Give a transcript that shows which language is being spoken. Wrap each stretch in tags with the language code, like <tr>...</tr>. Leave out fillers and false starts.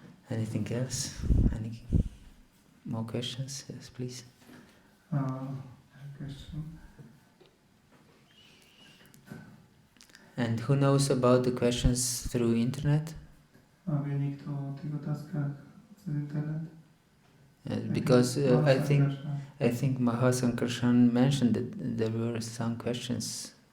<en>Anything else? Any more questions? Yes, please. Question. And who knows about the questions through internet?</en> <sk>A vie niekto o tých otázkach cez internet?</sk> <en>Because I think Mahasankarshan mentioned that there were some questions.</en>